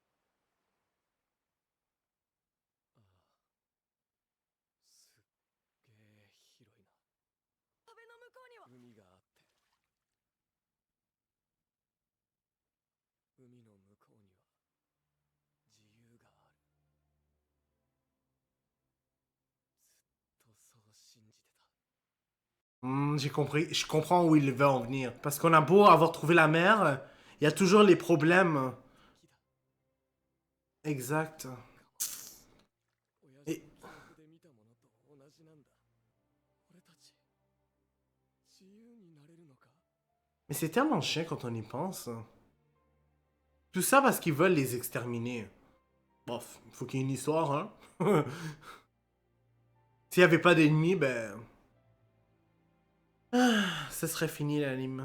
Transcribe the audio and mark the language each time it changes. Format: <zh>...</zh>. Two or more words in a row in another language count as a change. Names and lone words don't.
<ja>ああ、すっげえ広いな。壁の向こうには海があって。海の向こうには自由がある。ずっとそう信じてた。</ja> <fr>J'ai compris. Je comprends où il veut en venir. Parce qu'on a beau avoir trouvé la mer, il y a toujours les problèmes.</fr> <ja>敵だ。</ja> <fr>Exact.</fr> <ja>親父のえ記憶で見たものと同じなんだ。俺たち自由になれるのか。</ja> <fr>Mais c'est tellement chiant quand on y pense. Tout ça parce qu'ils veulent les exterminer. Bof, faut qu'il y ait une histoire, hein. S'il n'y avait pas d'ennemis, ben... Ah, ça serait fini l'anime.</fr>